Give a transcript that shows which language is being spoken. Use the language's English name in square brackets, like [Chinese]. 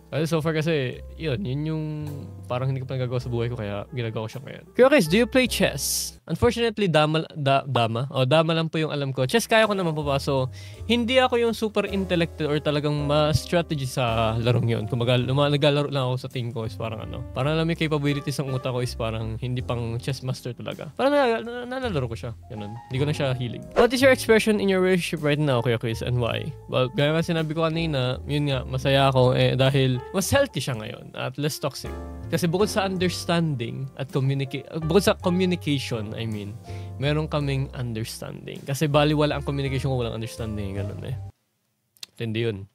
[Filipino] Kasi so far kasi, yun yung parang hindi ko pa nagagawa sa buhay ko, kaya ginagawa ko siya ngayon. [English] Kaya guys, do you play chess? [Filipino] Unfortunately, dama lang po yung alam ko. Chess kaya ko naman po pa, so hindi ako yung super intellectual or talagang ma-strategy sa larong yun. Kumbaga, naglalaro lang ako sa team ko is parang parang alam yung capabilities ng utak ko is parang hindi pang chess master talaga. Parang nalalaro ko siya. Ganun. ganun. Hindi ko na siya hilig. [English] What is your expression in your relationship right now, Kuya Chris, and why? [Filipino] Well, gaya nga sinabi ko kanina, yun nga, masaya ako dahil mas healthy siya ngayon at less toxic. Kasi bukod sa understanding at bukod sa communication, [English] I mean, [Filipino] meron kaming understanding. Kasi baliwala ang communication kung walang understanding, ganun Hindi yun.